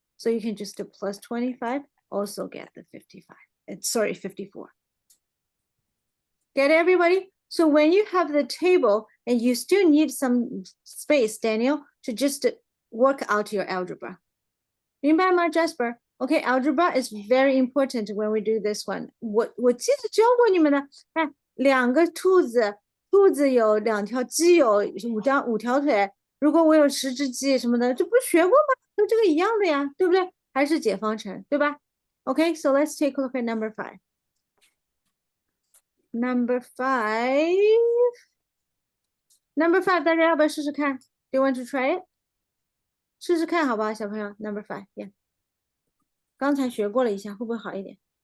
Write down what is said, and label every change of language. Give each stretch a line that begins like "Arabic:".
English: So you can just do plus 25, also get the 55. Sorry, 54. Get it, everybody? So when you have the table and you still need some space, Daniel, to just work out your algebra.
Chinese: 明白吗,
English: Jasper? Okay, algebra is very important when we do this one.
Chinese: 我记得教过你们的，哎，两个兔子，兔子有2条，鸡有5条腿。如果我有10只鸡什么的，这不是学过吗？都这个一样的呀，对不对？还是解方程，对吧？
English: Okay, so let's take a look at number 5. Number 5. Number 5,
Chinese: 大家要不要试试看?
English: Do you want to try it?
Chinese: 试试看好不好，小朋友
English: ？Number 5, yeah.
Chinese: 刚才学过了一下，会不会好一点？